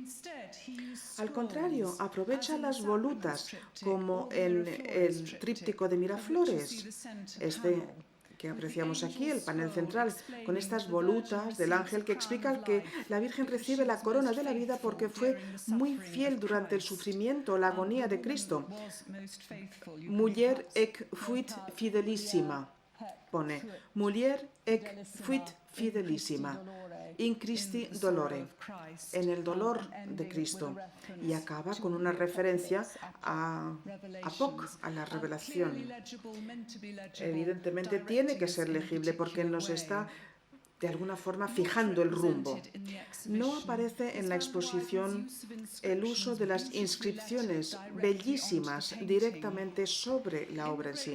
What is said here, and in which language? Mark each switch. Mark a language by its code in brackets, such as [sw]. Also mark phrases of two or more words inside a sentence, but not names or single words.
[es] Al contrario, aprovecha las volutas, como en el tríptico de Miraflores, que apreciamos aquí, el panel central, con estas volutas del ángel que explican que la Virgen recibe la corona de la vida porque fue muy fiel durante el sufrimiento, la agonía de Cristo. [la] Muller ec fuit fidelissima, pone, muller ec fuit fidelissima, in Christi dolore, [es] en el dolor de Cristo. Y acaba con una referencia a Poc, a la revelación. Evidentemente tiene que ser legible porque nos está de alguna forma fijando el rumbo. No aparece en la exposición el uso de las inscripciones bellísimas directamente sobre la obra en sí.